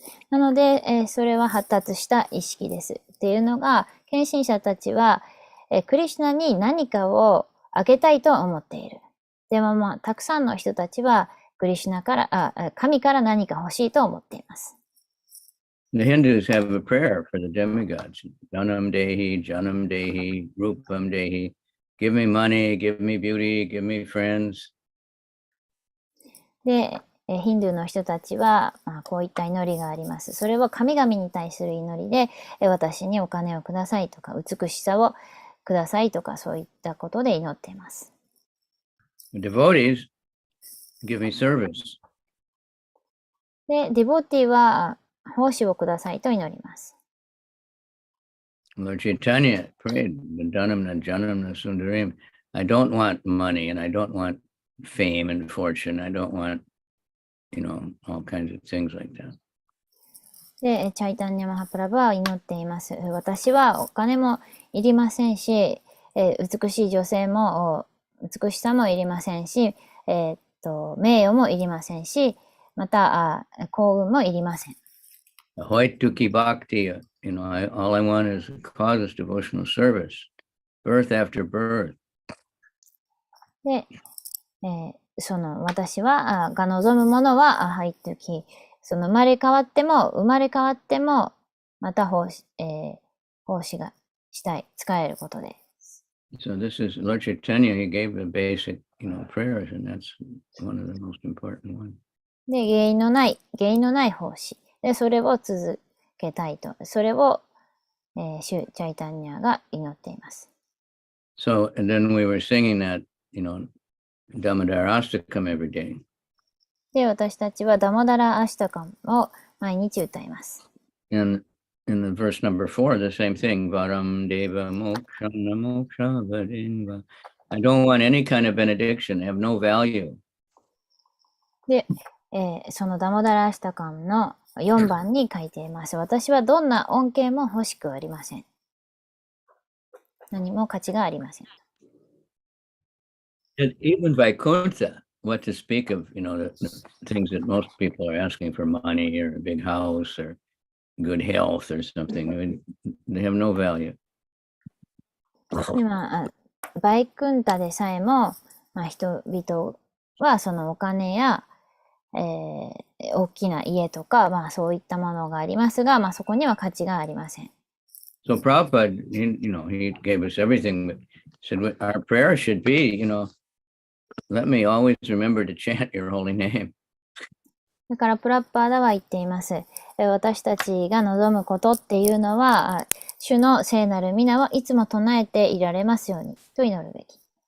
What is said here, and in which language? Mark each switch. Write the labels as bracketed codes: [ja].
[ja] なので、それは発達した意識です。っていうのが、献身者たちは、クリシュナに何かをあげたいと思っている。でもたくさんの人たちは、クリシュナから、神から何か欲しいと思っています。 [en] The Hindus have a prayer for the demigods. [sa] Janam Dehi, Janam Dehi, Rupam Dehi. [en] Give me money, give me beauty, give me friends. [ja] で、ヒンドゥーの人たちは、こういった祈りがあります。それは神々に対する祈りで、私にお金をくださいとか、美しさをくださいとか、そういったことで祈っています。 [en] Devotees give me service. [ja] で、ディボティは奉仕をくださいと祈ります。 [en] Lord Chaitanya prayed, [sa] Danam Janam Sundarim. [en] I don't want money and I don't want fame and fortune. I don't want, all kinds of things like that. [ja] で、チャイタンニャマハプラブは祈っています。私はお金もいりませんし、美しい女性も、美しさもいりませんし、名誉もいりませんし、また、幸運もいりません。 [en] Hoituki Bhakti, all I want is causes devotional service, birth after birth. [ja] で、私は、が望むものは、入ってき、生まれ変わっても、また奉仕がしたい、使えることで。 [en] So this is Lord Chaitanya, he gave the basic, prayers, and that's one of the most important ones. [ja] で、原因のない奉仕。で、それを続けたいと。それを、シュ・チャイタンニャが祈っています。 [en] So, and then we were singing that, Damodar Astakam every day. [ja] で、私たちはダモダラ・アシタカムを毎日歌います。 [en] And in the verse number 4, the same thing. [sa] Varam Deva Moksha Namoksha Vadinva. [en] I don't want any kind of benediction. They have no value. [ja] で、そのダモダラ・アシタカムの4番に書いています。私はどんな恩恵も欲しくありません。何も価値がありません。 [en] And even Vaikuntha, what to speak of, the things that most people are asking for money or a big house or good health or something. I mean, they have no value. [ja] 今、バイクンタでさえも、人々はそのお金や、大きな家とか、そういったものがありますが、そこには価値がありません。 [en] So Prabhupada, he gave us everything, but said our prayer should be, let me always remember to chant your holy name. [ja] だからプラッパーダは言っています。私たちが望むことっていうのは、主の聖なる皆はいつも唱えていられますようにと祈るべき。